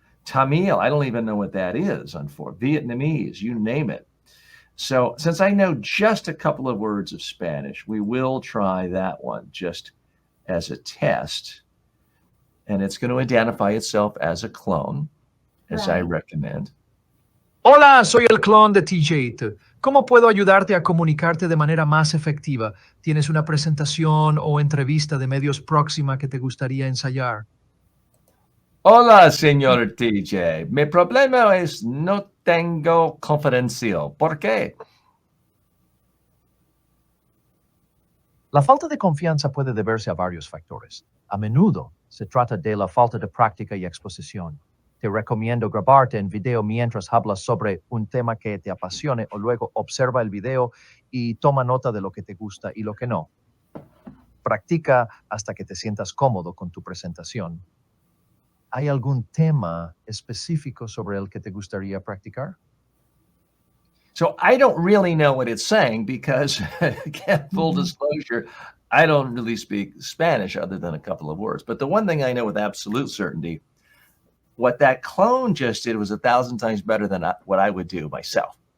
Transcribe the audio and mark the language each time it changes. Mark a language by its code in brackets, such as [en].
[en] Tamil, I don't even know what that is, Vietnamese, you name it. So since I know just a couple of words of Spanish, we will try that one just as a test. And it's going to identify itself as a clone, as I Right. recommend. [es] Hola, soy el clon de TJ. ¿Cómo puedo ayudarte a comunicarte de manera más efectiva? ¿Tienes una presentación o entrevista de medios próxima que te gustaría ensayar? Hola, señor TJ. Mi problema es no tengo confidencial. ¿Por qué? La falta de confianza puede deberse a varios factores. A menudo se trata de la falta de práctica y exposición. Te recomiendo grabarte en video mientras hablas sobre un tema que te apasione o luego observa el video y toma nota de lo que te gusta y lo que no. Practica hasta que te sientas cómodo con tu presentación. ¿Hay algún tema específico sobre el que te gustaría practicar? [en] So I don't really know what it's saying because, again, full disclosure, I don't really speak Spanish other than a couple of words. But the one thing I know with absolute certainty, what that clone just did was 1,000 times better than what I would do myself.